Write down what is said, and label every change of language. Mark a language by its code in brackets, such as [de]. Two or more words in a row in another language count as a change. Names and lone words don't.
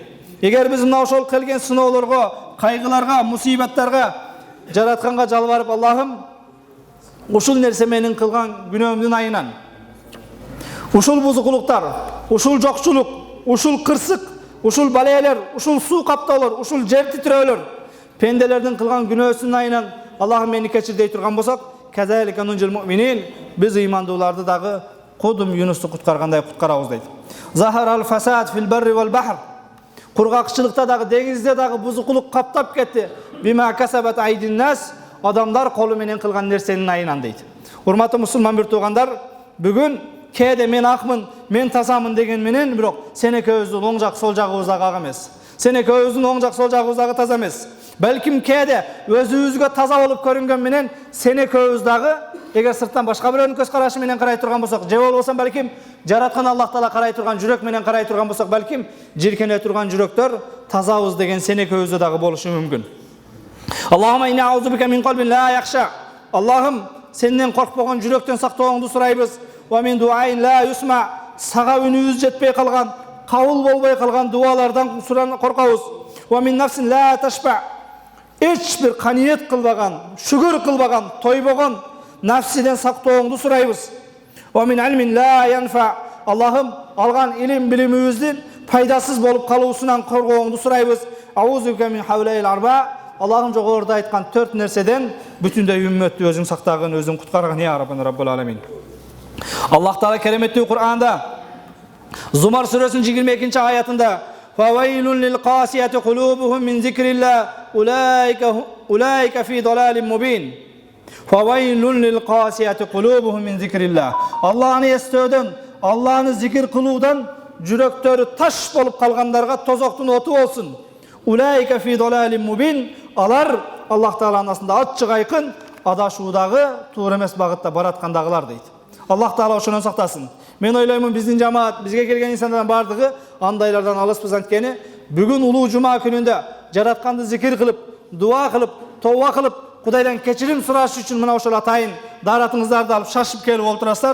[ky] Эгер биз мына ошол келген сыноолорго, кайгыларга, мусибаттарга жаратканга жалбарып, Аллахым, ушул нерсе менин кылган күнөөмдүн айынан, ушул бузукулуктар, ушул жокчулук, ушул кырсык, ушул балелер, ушул суу каптоолор, ушул жер титирөөлөр, пенделердин кылган күнөөсүнүн айынан Аллахым мени кечир дей турган болсок, [ar] كذلك ننجي المؤمنين, [ky] биз ыймандууларды дагы кудум Юнусту куткаргандай куткарабыз дейт. [ar] ظهر الفساد في البر والبحر. [ky] Кургакчылыкта дагы, деңизде дагы бузукулук каптап кетти. [ar] بما كسبت أيدي الناس, [ky] адамдар колу менен кылган нерсенин айынан дейт. Урматтуу мусулман бир туугандар, бүгүн кээде мен акмын, мен тазамын деген менен, бирок сен экөөбүздүн оң жак, сол жагыбыз дагы ак эмес. Сен экөөбүздүн оң жак, сол жагыбыз дагы таза эмес. Балким кээде өзүбүзгө таза болуп көрүнгөн менен, сен экөөбүз дагы, эгер сырттан башка бирөөнүн көз карашы менен карай турган болсок, же болбосо балким жараткан Аллах Таала карай турган жүрөк менен карай турган болсок, балким жиркене турган жүрөктөр тазабыз деген сен экөөбүздө дагы болушу мүмкүн. [ar] اللهم إنا أعوذ بك من قلب لا يخشع. [ky] Аллахым, сенден коркпогон жүрөктөн сактооңду сурайбыз. [ar] ومن دعاء لا يسمع. [ky] Сага үнүбүз жетпей калган, кабыл болбой калган дуалардан коркобуз. [ar] ومن نفس لا تشبع. [ky] Эч бир каниет кылбаган, шүгүр кылбаган, тойбогон нафсиден сактооңду сурайбыз. [ar] ومن علم لا ينفع. [ky] Аллахым, алган илим билимибиздин пайдасыз болуп калуусунан коргооңду сурайбыз. [ar] أعوذ بك من هؤلاء الأربع. [ky] Аллахым жогоруда айткан 4 нерседен бүтүндөй үммөттү өзүң сактагын, өзүң куткаргын [ar] يا ربنا رب العالمين. [ky] Аллах Таала кереметтүү Кур'анда Зумар сүрөсүнүн 22 аятында [ar] فويل للقاسية قلوبهم من ذكر الله أولئك في ضلال مبين. فويل للقاسية قلوبهم من ذكر الله. [ky] Аллахны эстөөдөн, Аллахны зикир кылуудан жүрөктөрү таш болуп калгандарга тозоктун оту болсун. [ar] أولئك في ضلال مبين. [ky] Алар Аллах Тааланын астында ачык айкын адашуудагы туура эмес багытта бараткандагылар дейт. Аллах Таала ошонон сактасын. Мен ойлоймун биздин жамаат, бизге келген инсандардын бардыгы андайлардан алыспыз, анткени бүгүн улуу жума күнүндө жаратканды зикир кылып, дуа кылып, тооба кылып, Кудайдан кечирим сураш үчүн мына ошол атайын даратыңыздарды алып шашып келип олтурасыздар.